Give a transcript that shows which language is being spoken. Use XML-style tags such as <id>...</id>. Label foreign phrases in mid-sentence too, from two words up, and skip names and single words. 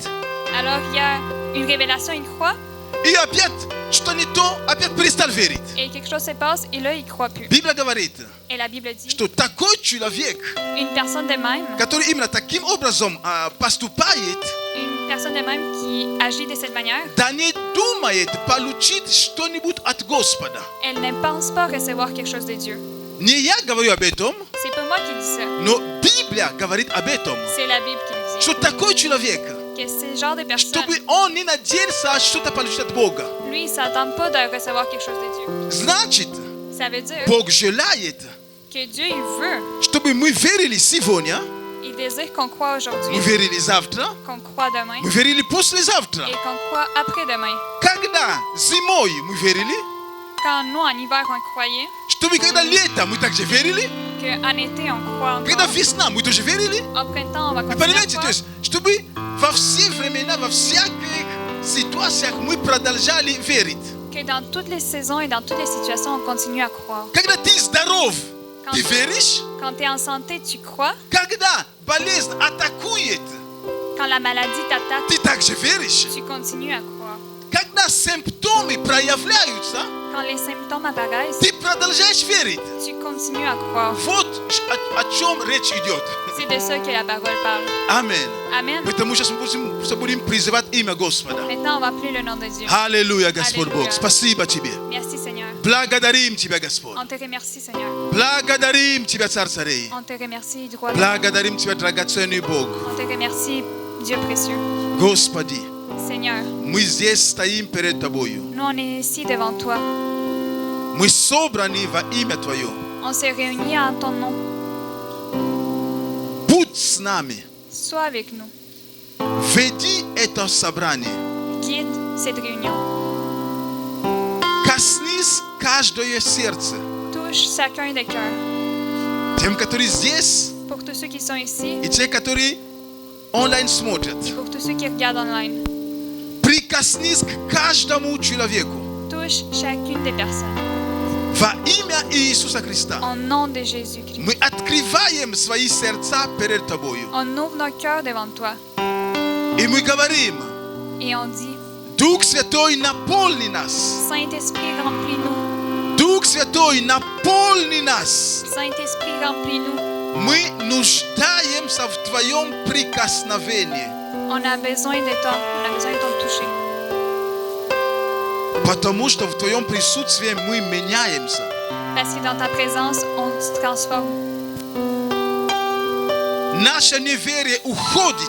<fr>Alors, il y a une révélation, il croit.</fr> <ru>И опять что не то, опять перестал верить.</ru> <fr>Et quelque chose se passe, et là, il ne croit plus.</fr> <ru>Библия говорит,</ru> <fr>Et la Bible dit,</fr> <ru>что такой человек,</ru> <fr>une personne de même,</fr> <ru>который именно таким образом поступает,</ru> <fr>une personne de même qui agit de cette manière,</fr> <ru>да не думает получить что-нибудь от Господа.</ru> <fr>elle ne pense pas recevoir quelque chose de Dieu.</fr> <ru>Не я говорю об этом,</ru> <fr>C'est pas moi qui dis ça.</fr> <ru>но Библия говорит об этом.</ru> <fr>C'est la Bible qui le dit.</fr> <ru>Что такой человек,</ru> <fr>Que ce genre de personne,</fr> <ru>чтобы он не надеялся что-то получить от Бога.</ru> <fr>lui, il ne s'attend pas de recevoir quelque chose de Dieu.</fr> <ru>Значит,</ru> <fr>Ça veut dire</fr> <ru>Бог желает,</ru> <fr>que Dieu, il veut,</fr> <ru>чтобы мы верили сегодня,</ru> <fr>il désire qu'on croit aujourd'hui,</fr> <ru>мы верили завтра,</ru> <fr>qu'on croit demain,</fr> <ru>мы верили послезавтра.</ru> <fr>et qu'on croit après-demain.</fr> <ru>Когда зимой мы верили,</ru> <fr>Quand nous, en hiver, on croyait,</fr> <ru>чтобы когда летом мы также верили,</ru> <fr>qu'en été, on croit</fr> <ru>когда</ru> <fr>encore,</fr> <ru>весна мы тоже верили.</ru> <fr>au printemps, on va</fr> <ru>Вы</ru> <fr>continuer à</fr> <ru>понимаете, то</ru> <fr>croire.</fr> <ru>есть, чтобы во все времена, во всяких ситуациях мы продолжали верить.</ru> <fr>Que dans toutes les saisons et dans toutes les situations, on continue à croire.</fr> <ru>Когда ты здоров, ты веришь.</ru> <fr>Quand tu es en santé, tu crois.</fr> <ru>Когда болезнь атакует,</ru> <fr>Quand la maladie t'attaque,</fr> <ru>ты также веришь.</ru> <fr>tu continues à croire.</fr> <ru>Когда симптомы проявляются,</ru> <fr>Quand les symptômes apparaissent,</fr> <ru>ты продолжаешь верить.</ru> <fr>tu continues à croire.</fr> <ru>Вот о чем речь идет.</ru> <fr>C'est de ça que la parole parle.</fr> <ru>Аминь.</ru> <fr>Amen.</fr> <ru>Поэтому сейчас мы будем призывать имя Господа.</ru> <fr>Maintenant, on va appeler le nom de Dieu.</fr> <ru>Аллилуйя, Господь Аллилуйя. Бог. Спасибо Тебе.</ru> <fr>Merci, Seigneur.</fr> <ru>Благодарим Тебя, Господь.</ru> <fr>On te remercie, Seigneur.</fr> <ru>Благодарим Тебя, Царь царей.</ru> <fr>On te remercie, droit.</fr> <ru>Благодарим Тебя, драгоценный Бог.</ru> <fr>On te remercie, Dieu précieux.</fr> <ru>Господи,</ru> <fr>Seigneur,</fr> <ru>мы здесь стоим перед Тобою.</ru> <fr>nous, on est ici devant toi.</fr> <ru>Мы собраны во имя Твое.</ru> <fr>On se réunit en ton nom.</fr> <ru>Будь с нами.</ru> <fr>Sois avec nous.</fr> <ru>Веди это собрание.</ru> <fr>Guide cette réunion.</fr> <ru>Коснись каждое сердце.</ru> <fr>Touche chacun des cœurs.</fr> <ru>Тем, которые здесь,</ru> <fr>Pour tous ceux qui sont ici</fr> <ru>и те, которые онлайн смотрят.</ru> <fr>et pour tous ceux qui regardent online.</fr> <ru>Прикоснись к каждому человеку.</ru> <fr>Touche chacune des personnes.</fr> <ru>Во имя Иисуса Христа.</ru> <fr>Au nom de Jésus-Christ.</fr> <ru>Мы открываем свои сердца перед Тобою.</ru> <fr>On ouvre nos cœurs devant toi.</fr> <ru>И мы говорим:</ru> <fr>Et on dit,</fr> <ru>Дух Святой, наполни нас.</ru> <fr>Saint-Esprit, remplis-nous.</fr> <ru>Дух Святой, наполни нас.</ru> <fr>Saint-Esprit, remplis-nous.</fr> <ru>Мы нуждаемся в Твоем прикосновении.</ru> <fr>On a besoin de toi. On a besoin de ton toucher.</fr> <ru>Потому что в Твоем присутствии мы меняемся.</ru> <fr>Parce que dans ta présence, on se transforme.</fr> <ru>Наше неверие уходит,</ru>